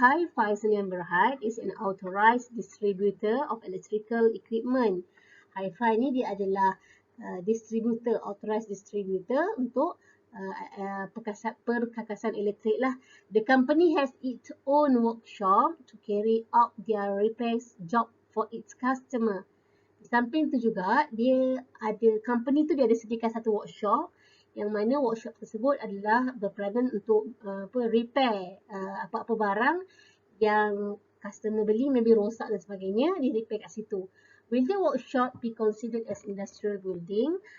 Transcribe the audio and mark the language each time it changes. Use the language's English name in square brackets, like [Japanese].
[English] Hi-Fi Sdn Bhd is an authorized distributor of electrical equipment. [Malay] Hi-Fi ni dia adalah distributor, authorized distributor untuk perkakasan elektrik lah. [English] The company has its own workshop to carry out their repairs job for its customer. [Malay] Di samping tu juga, dia ada, company tu dia ada sediakan satu workshop yang mana workshop tersebut adalah berperanan untuk repair apa-apa barang yang customer beli, maybe rosak dan sebagainya, dia repair kat situ. [English] Will the workshop be considered as industrial building?